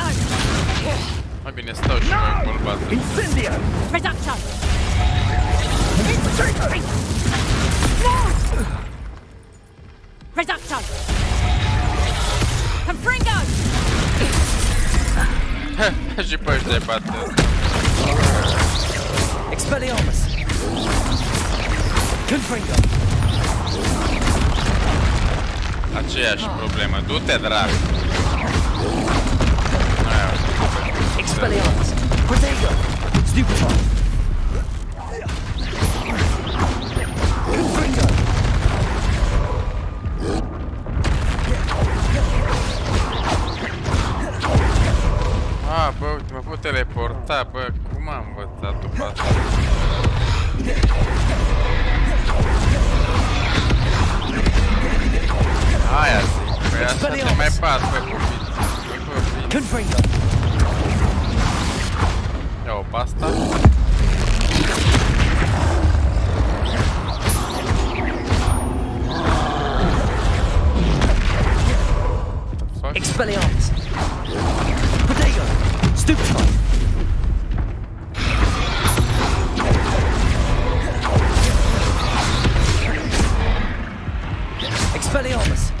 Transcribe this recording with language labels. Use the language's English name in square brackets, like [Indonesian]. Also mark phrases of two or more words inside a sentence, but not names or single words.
[Romanian] Mai bine stau și mai bolbat. [Latin] Incendio! Reducto! Reducto! Confringo! [Romanian] Și pe ăștia bate. [Latin] Expelliarmus! Confringo! [Romanian] Aceeași problemă. Du-te, drag! [Latin] Expelliarmus! Protego! Stupefy! Confringo! [Romanian] Ah, bă, uite, mă pot teleporta, bă, cum am învățat după asta? Aia zic, păi așa te mai bat, bă, copiii. [Latin] Confringo! [Romanian] Ia-o pe asta. [Latin] Expelliarmus! Protego! Stupefy! Expelliarmus!